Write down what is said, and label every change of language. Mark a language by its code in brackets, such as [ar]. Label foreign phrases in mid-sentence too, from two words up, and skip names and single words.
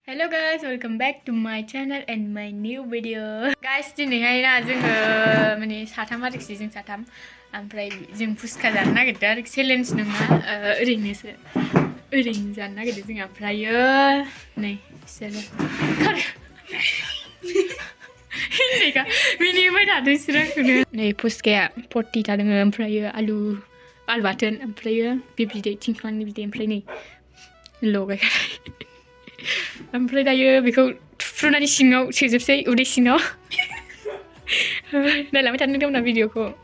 [en] Hello guys, welcome back to my channel and my new video. Guys, [brx] दिनैहाय ना जोङो माने साथाम आरोखि जों साथाम ओमफ्राय जों पुस्का जानो नागिरदों आरोखि चेलेन्ज नङा ओरैनोसो ओरैनो जानो नागिरदों जों ओमफ्रायो नै बिसोरो हिन्दिखा मिनिबाय थादों बिसोरो आंखौनो नै पुस्काया 40 थादों ओमफ्रायो आलु बाथोन ओमफ्रायो बे बिदै थिंख्लांनि बिदै ओमफ्राय नै लगायखानाय ओमफ्राय दायो बेखौ थुफ्रुनानै सिङाव सोजोबसै उदै सिङाव नायलांबाय थानो नोंथांमोना भिडिअखौ